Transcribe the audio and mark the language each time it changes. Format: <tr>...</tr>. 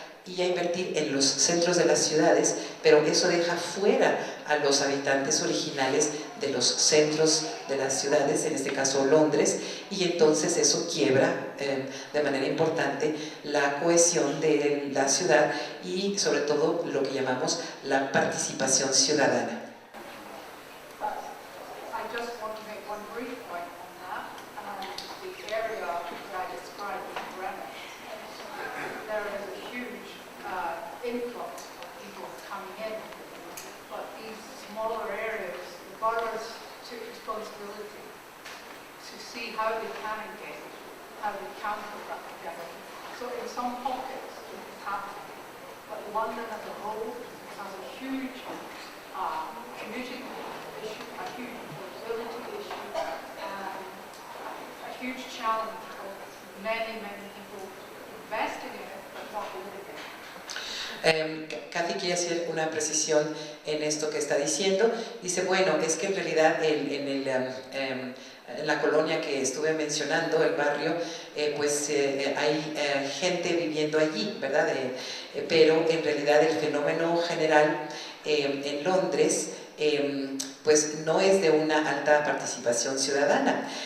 <es>y a invertir en los centros de las ciudades, pero eso deja fuera a los habitantes originales de los centros de las ciudades, en este caso Londres, y entonces eso quiebra de manera importante la cohesión de la ciudad y sobre todo lo que llamamos la participación ciudadana.</es> <en>I just want to make one brief point on that. The area that I described in Greenwich, there is a huge influx of people coming in, but these smaller areas, the boroughs took responsibility to see how they can engage, how they can put that together. So in some pockets it is happening, but London as a whole has a huge commuting issue, a huge mobility issue, a huge challenge of many people investing in it but not living in it.</en> <es>Kathy quiere hacer una precisión en esto que está diciendo. Dice, bueno, es que en realidad en la colonia que estuve mencionando, el barrio, hay gente viviendo allí, ¿verdad? Pero en realidad el fenómeno general en Londres pues no es de una alta participación ciudadana.</es>